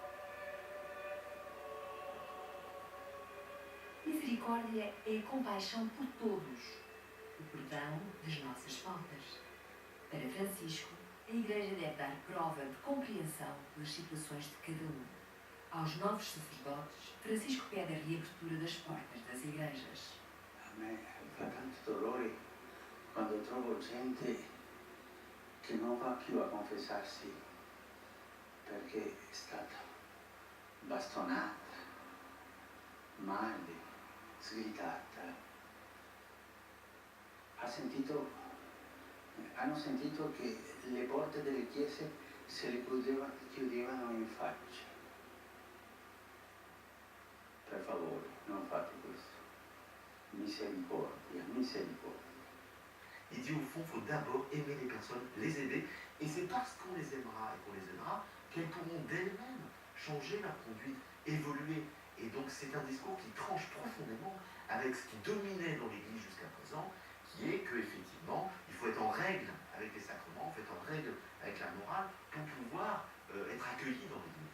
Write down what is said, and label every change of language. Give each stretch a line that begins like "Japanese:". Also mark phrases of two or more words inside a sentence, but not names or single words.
Portuguese: Misericórdia é a compaixão por todos, o perdão das nossas faltas. Para Francisco, a Igreja deve dar prova de compreensão das situações de cada um. Aos novos sacerdotes, Francisco pede a reabertura das portas das igrejas.
Italian: A me fa tanto dolore quando trovo gente che non va più a confessarsi perché è stata bastonata, male, sgridata. Hanno sentito che le porte delle chiese se le chiudevano in faccia. Per favore, non fate questo. Misericordia, misericordia.
French: Il dit au fond, il faut d'abord aimer les personnes, les aider, et c'est parce qu'on les aimera et qu'on les aidera qu'elles pourront d'elles-mêmes changer leur conduite, évoluer. Et donc c'est un discours qui tranche profondément avec ce qui dominait dans l'Église jusqu'à présent, qui est qu'effectivement, il faut être en règle avec les sacrements, il faut être en règle avec la morale pour pouvoir être accueilli dans l'Église.